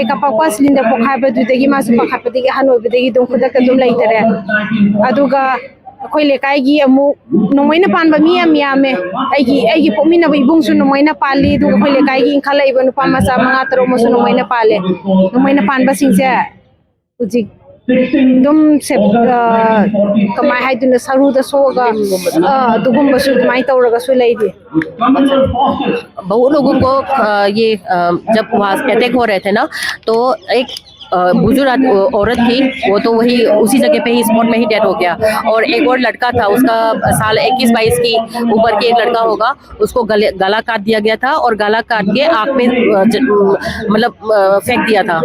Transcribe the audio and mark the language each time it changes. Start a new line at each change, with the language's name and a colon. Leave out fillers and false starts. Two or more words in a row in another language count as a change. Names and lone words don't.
Manipuri: ꯀꯥꯞꯄꯛꯄ ꯁꯤꯂꯤꯟꯗꯔ ꯄꯣꯈꯥꯏꯕꯗꯨꯗꯒꯤ ꯃꯥꯁꯨ ꯄꯥꯈꯠꯄꯗꯒꯤ ꯑꯍꯟ ꯑꯣꯏꯕꯗꯒꯤ ꯑꯗꯨꯝ ꯈꯨꯗꯛꯇ ꯑꯗꯨꯝ ꯂꯩꯇꯔꯦ ꯑꯗꯨꯒ ꯑꯩꯈꯣꯏ ꯂꯩꯀꯥꯏꯒꯤ ꯑꯃꯨꯛ ꯅꯣꯡꯃꯩꯅ ꯄꯥꯟꯕ ꯃꯤ ꯌꯥꯝ ꯌꯥꯝꯃꯦ ꯑꯩꯒꯤ ꯄꯣꯛꯃꯤꯟꯅꯕ ꯏꯕꯨꯡꯁꯨ ꯅꯣꯡꯃꯩꯅ ꯄꯥꯜꯂꯤ ꯑꯗꯨꯒ ꯑꯩꯈꯣꯏ ꯂꯩꯀꯥꯏꯒꯤ ꯏꯟꯈꯠꯂꯛꯏꯕ ꯅꯨꯄꯥ ꯃꯆꯥ 5-6 ꯑꯃꯁꯨ ꯅꯣꯡꯃꯩꯅ ꯄꯥꯜꯂꯦ ꯅꯣꯡꯃꯩꯅ ꯄꯥꯟꯕꯁꯤꯡꯁꯦ ꯍꯧꯖꯤꯛ ꯑꯗꯨꯝ ꯀꯃꯥꯏ ꯍꯥꯏꯗꯨꯅ ꯁꯔꯨꯗ ꯁꯣꯛꯑꯒ ꯑꯗꯨꯒꯨꯝꯕꯁꯨ ꯑꯗꯨꯃꯥꯏꯅ ꯇꯧꯔꯒꯁꯨ ꯂꯩꯔꯤ।
Hindi: बहुत लोगों को ये जब वहाँ अटैक हो रहे थे ना, तो एक बुजुर्ग औरत थी, वो तो वही उसी जगह पे ही स्पॉट में ही डेड हो गया। और एक और लड़का था, उसका साल 21-22 की उम्र के एक लड़का होगा, उसको गला काट दिया गया था और गला काट के आग में मतलब फेंक दिया था।